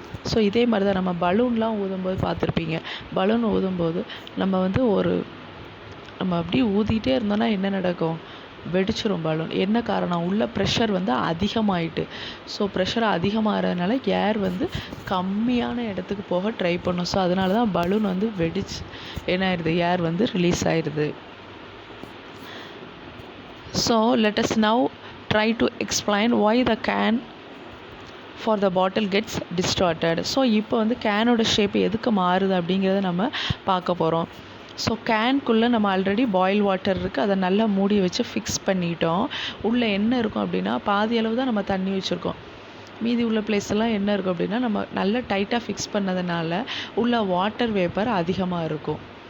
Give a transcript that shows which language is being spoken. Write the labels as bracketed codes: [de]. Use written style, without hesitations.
[ta] So இதே மாதிரி தான் நம்ம பலூன்லாம் ஊதும்போது பார்த்துருப்பீங்க. பலூன் ஊதும்போது நம்ம வந்து நம்ம அப்படியே ஊதிட்டே இருந்தோன்னா என்ன நடக்கும், வெடிச்சிரும் பலூன். என்ன காரணம், உள்ள ப்ரெஷர் வந்து அதிகமாயிட்டு. ஸோ ப்ரெஷர் அதிகமாகிறதுனால ஏர் வந்து கம்மியான இடத்துக்கு போக ட்ரை பண்ணும். ஸோ அதனால தான் பலூன் வந்து வெடிச்சு என்ன ஆயிடுது, ஏர் வந்து ரிலீஸ் ஆயிடுது. [en] So let us now try to explain why the can for the bottle gets distorted. [ta] So இப்போ வந்து கேனோட ஷேப் எதுக்கு மாறுது அப்படிங்கிறத நம்ம பார்க்க போகிறோம். ஸோ கேனுக்குள்ளே நம்ம ஆல்ரெடி பாயில் வாட்டர் இருக்குது, அதை நல்லா மூடி வச்சு ஃபிக்ஸ் பண்ணிட்டோம். உள்ளே என்ன இருக்கும் அப்படின்னா பாதி அளவு தான் நம்ம தண்ணி வச்சுருக்கோம். மீதி உள்ள பிளேஸெல்லாம் என்ன இருக்கும் அப்படின்னா நம்ம நல்லா டைட்டாக ஃபிக்ஸ் பண்ணதுனால உள்ள வாட்டர் வேப்பர் அதிகமாக இருக்கும்.